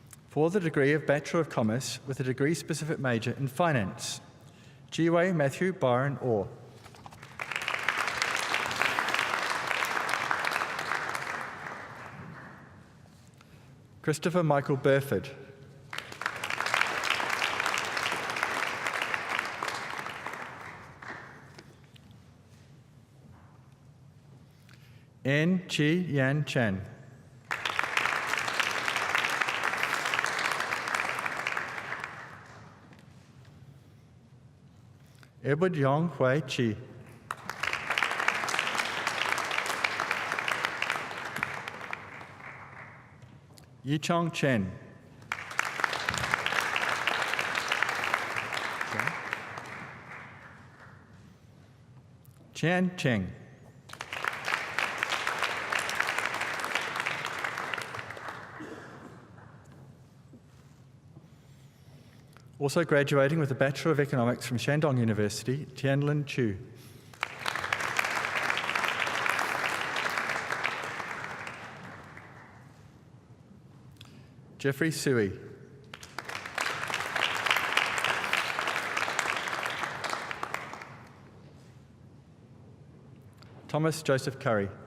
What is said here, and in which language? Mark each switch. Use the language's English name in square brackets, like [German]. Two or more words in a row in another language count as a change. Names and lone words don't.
[English] For the degree of Bachelor of Commerce with a degree-specific major in Finance, Jiwei Matthew Byron Orr. Christopher Michael Burford. N. Chi Yan Chan. Edward Yong Hui Chi. Yichong Chen. Chan Cheng. Also graduating with a Bachelor of Economics from Shandong University, Tianlin Chu. Jeffrey Sui. Thomas Joseph Curry.